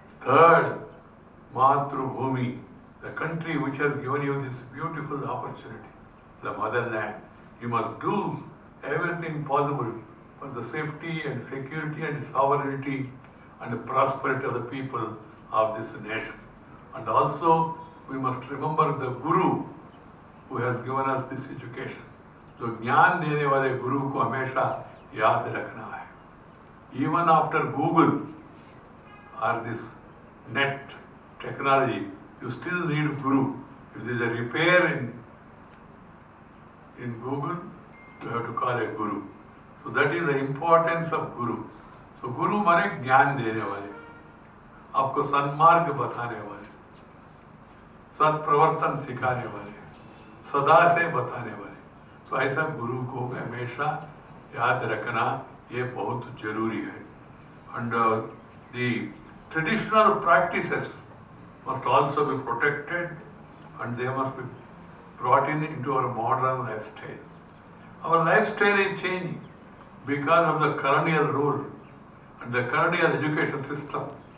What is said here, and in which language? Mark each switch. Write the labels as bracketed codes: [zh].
[en] 3rd, Matru Bhumi, the country which has given you this beautiful opportunity, the motherland. You must do everything possible for the safety and security and sovereignty and prosperity of the people of this nation. And also, we must remember the Guru who has given us this education. [hi] So, ज्ञान देने वाले गुरु को हमेशा याद रखना है. [en] Even after Google or this net technology, you still need Guru. If there is a repair in Google, you have to call a Guru. So that is the importance of Guru. [hi] So Guru माने ज्ञान देने वाले, आपको सन्मार्ग बताने वाले, सत्प्रवर्तन सिखाने वाले, सदा से बताने वाले. तो ऐसा गुरु को हमेशा याद रखना ये बहुत जरूरी है. [en] And the traditional practices must also be protected and they must be brought into our modern lifestyle. Our lifestyle is changing because of the colonial rule and the colonial education system.